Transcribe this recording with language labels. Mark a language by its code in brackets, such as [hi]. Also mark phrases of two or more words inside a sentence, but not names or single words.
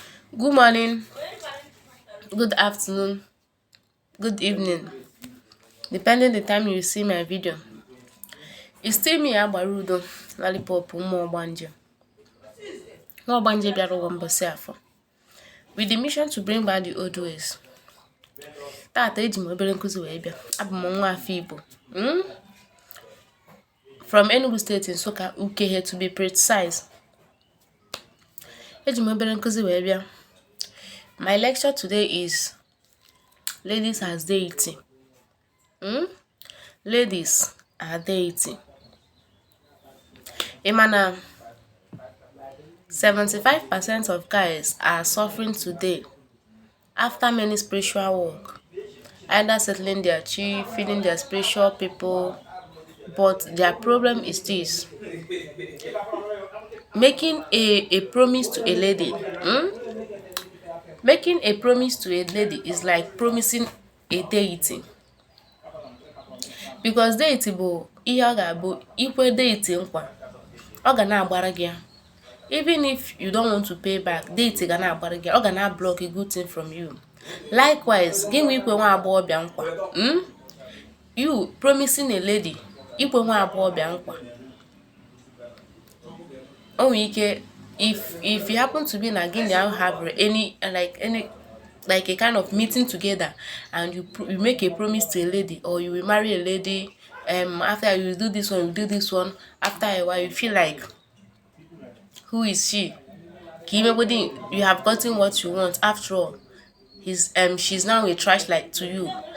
[en] Good morning, good afternoon, good evening, depending the time you see my video. It's still me Agbarudo, Lollipop Ụmụogbanje. [ig] Ụmụogbanje bịara ụwa mbọsị afọ. [en] With the mission to bring back the old ways. [ig] Tata eji m obere nkụzi wee bịa. Abụ m nwa afọ Igbo. [en] From Enugu State in Nsukka, Ukehe to be precise. [ig] Eji m obere nkụzi wee bịa. [en] My lecture today is Ladies as Deity. Ladies are deity. Imana 75% of guys are suffering today after many spiritual work, either settling their chi, feeding their spiritual people, but their problem is this: making a promise to a lady. Making a promise to a lady is like promising a deity. [ig] Because deity bụ ihe ọ ga-abụ ikwe deity nkwa, ọ ga na-agbara gị ya. [en] Even if you don't want to pay back, deity [ig] ga na-agbara gị ya, ọ ga na-block [en] a good thing from you. Likewise, [ig] gị nwe ikwe nwa agbọghọbịa nkwa. [en] You promising a lady, [ig] ikwe nwa agbọghọbịa nkwa. O nwere ike, [en] if you happen to be na gị now have any like a kind of meeting together, and you make a promise to a lady, or you will marry a lady, after you do this one, you do this one, after a while you feel like, who is she? You have gotten what you want. After all, she's now a trash like to you.